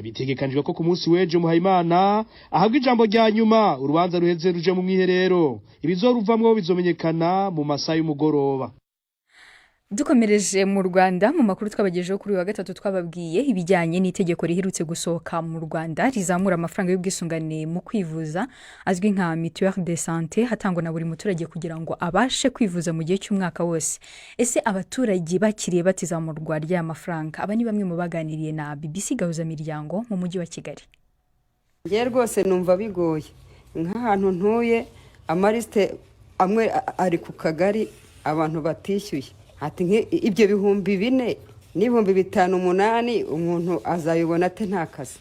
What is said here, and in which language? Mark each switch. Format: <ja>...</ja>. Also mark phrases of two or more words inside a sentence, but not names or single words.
<rn>Bitegekanijwe ko ku munsi w'ejo Muhayimana ahabwa ijambo rya nyuma urubanza ruheze ruje mu mwiherero, ibizoruvamwo bizomenyekana mu masaha y'umugoroba.</rn> <rw>Dukomereje mu Rwanda mu makuru twabagejeho kuri wa gatatu twababwiye ibijyanye n'itegeko riherutse gusohoka mu Rwanda rizamura amafaranga y'ubwisungane mu kwivuza azwi nka</rw> <fr>mutuelle de santé</fr> <rw>hatangwa na buri muturage kugira ngo abashe kwivuza mu gihe cy'umwaka wose. Ese abaturage bakiriye batizamurwa rya mafaranga? Aba ni bamwe mu baganiriye na BBC Gahuza Miryango mu mujyi wa Kigali. Ngiye rwose numva bigoye nk'ahantu ntuye amariste amwe ari ku kagari abantu batishyuye ati ibyo bihumbi 4 n'ibihumbi 5-8 umuntu azayibona ate nta kazi.</rw>